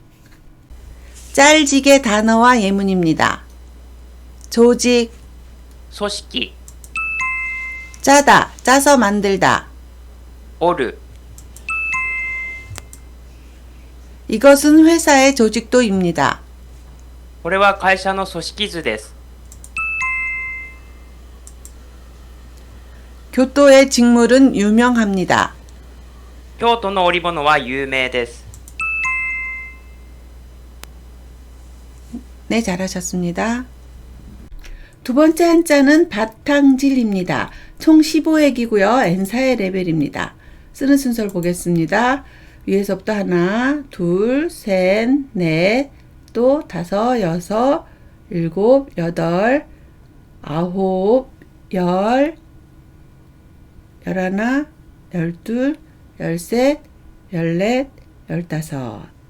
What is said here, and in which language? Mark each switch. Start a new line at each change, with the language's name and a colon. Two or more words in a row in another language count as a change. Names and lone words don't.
Korean: 짤직의 단어와 예문입니다. 조직,
Japanese: 組織
Korean: 짜다, 짜서 만들다.
Japanese: おる
Korean: 이것은 회사의 조직도입니다.
Japanese: これは会社の組織図です
Korean: 교토의 직물은 유명합니다.
Japanese: 京都の織物は有名です
Korean: 네, 잘하셨습니다. 두 번째 한자는 바탕질입니다. 총 15액이고요. N4의 레벨입니다. 쓰는 순서를 보겠습니다. 위에서부터 하나, 둘, 셋, 넷, 또 다섯, 여섯, 일곱, 여덟, 아홉, 열, 열하나, 열둘, 열셋, 열넷, 열다섯.